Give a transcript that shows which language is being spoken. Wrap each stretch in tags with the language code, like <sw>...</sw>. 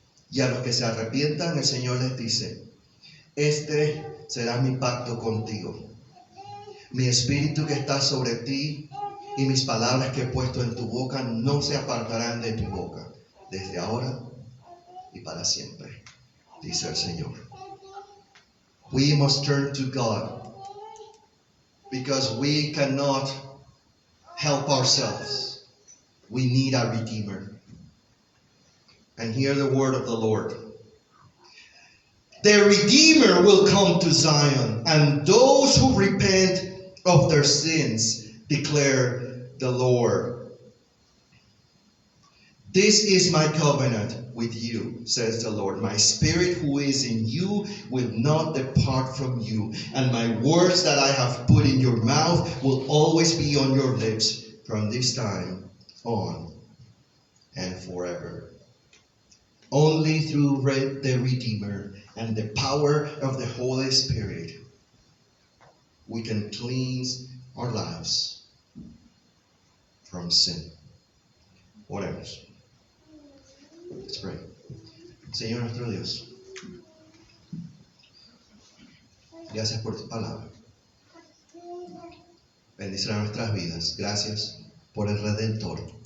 <es>Y a los que se arrepientan, el Señor les dice, este será mi pacto contigo. Mi espíritu que está sobre ti y mis palabras que he puesto en tu boca no se apartarán de tu boca, desde ahora y para siempre, dice el Señor.</es> <en>We must turn to God because we cannot help ourselves. We need a Redeemer. And hear the word of the Lord. The Redeemer will come to Zion, and those who repent of their sins, declare the Lord. This is my covenant with you, says the Lord. My spirit who is in you will not depart from you, and my words that I have put in your mouth will always be on your lips from this time on and forever. Only through the Redeemer and the power of the Holy Spirit we can cleanse our lives from sin.</en> <es>Oremos.</es> <en>Let's pray.</en> <es>Señor nuestro Dios, gracias por tu palabra. Bendice nuestras vidas. Gracias por el Redentor.</es>